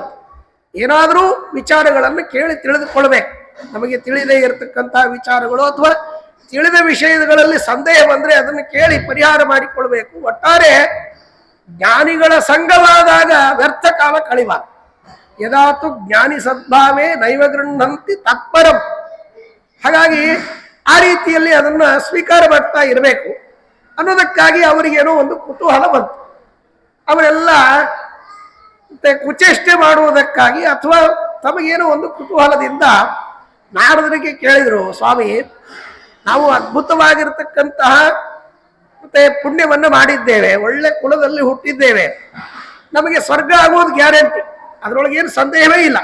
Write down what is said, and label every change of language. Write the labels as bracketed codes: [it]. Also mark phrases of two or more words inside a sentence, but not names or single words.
[kn] ಏನಾದರೂ ವಿಚಾರಗಳನ್ನು ಕೇಳಿ ತಿಳಿದುಕೊಳ್ಬೇಕು. ನಮಗೆ ತಿಳಿದೇ ಇರತಕ್ಕಂತಹ ವಿಚಾರಗಳು ಅಥವಾ ತಿಳಿದ ವಿಷಯಗಳಲ್ಲಿ ಸಂದೇಹ ಬಂದರೆ ಅದನ್ನು ಕೇಳಿ ಪರಿಹಾರ ಮಾಡಿಕೊಳ್ಬೇಕು. ಒಟ್ಟಾರೆ ಜ್ಞಾನಿಗಳ ಸಂಘವಾದಾಗ ವ್ಯರ್ಥ ಕಾಲ ಕಳಿಬಾರದು. [sa] ಯದಾತು ಜ್ಞಾನಿ ಸದ್ಭಾವೇ ನೈವ ಗೃಹಂತಿ ತತ್ಪರಂ. [kn] ಹಾಗಾಗಿ ಆ ರೀತಿಯಲ್ಲಿ ಅದನ್ನ ಸ್ವೀಕಾರ ಮಾಡ್ತಾ ಇರಬೇಕು ಅನ್ನೋದಕ್ಕಾಗಿ ಅವರಿಗೇನೋ ಒಂದು ಕುತೂಹಲ ಬಂತು. ಅವರೆಲ್ಲ ಕುಚೇಷ್ಟೆ ಮಾಡುವುದಕ್ಕಾಗಿ ಅಥವಾ ತಮಗೇನೋ ಒಂದು ಕುತೂಹಲದಿಂದ ನಾರದರಿಗೆ ಕೇಳಿದರು, ಸ್ವಾಮಿ, ನಾವು ಅದ್ಭುತವಾಗಿರ್ತಕ್ಕಂತಹ ಮತ್ತೆ ಪುಣ್ಯವನ್ನು ಮಾಡಿದ್ದೇವೆ, ಒಳ್ಳೆ ಕುಲದಲ್ಲಿ ಹುಟ್ಟಿದ್ದೇವೆ, ನಮಗೆ ಸ್ವರ್ಗ ಆಗುವುದು ಗ್ಯಾರಂಟಿ, ಅದರೊಳಗೇನು ಸಂದೇಹವೇ ಇಲ್ಲ.